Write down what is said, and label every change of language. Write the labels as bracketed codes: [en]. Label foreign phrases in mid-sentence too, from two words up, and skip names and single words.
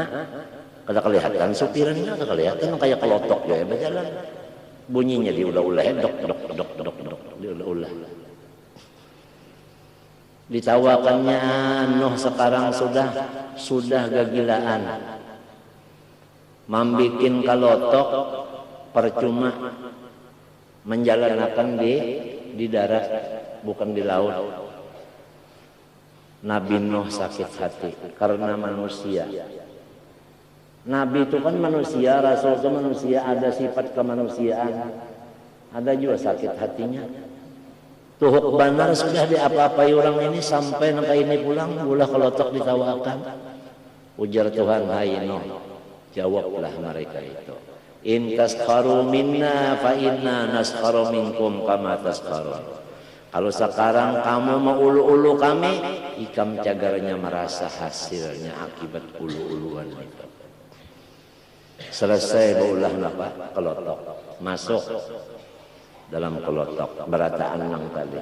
[bjn] Kada kelihatan supirnya, kada kelihatan nang kayak kelotok ya berjalan. Bunyinya diulah-ulah, dok dok dok dok dok diulah-ulah. Ditawakannya Nuh sekarang sudah gagilaan. Membikin kalotok percuma menjalankan di darat bukan di laut. Nabi Nuh sakit hati karena manusia. Nabi itu kan manusia, Rasul itu manusia, ada sifat kemanusiaan. Ada juga sakit hatinya. Tuhuk banar sudah diapa-apai orang ini sampai nangka ini pulang, ulah kelotok ditawakan. Ujar Tuhan, hai Nuh, jawablah mereka itu. [ar] إن تسخروا منا فإنا نسخر منكم كما تسخرون. [bjn] Kalau sekarang kamu mau ulu-ulu kami, ikam cagarnya merasa hasilnya akibat ulu-uluan itu. Selesai baulah napa kelotok, masuk dalam kelotok berataan nang tadi.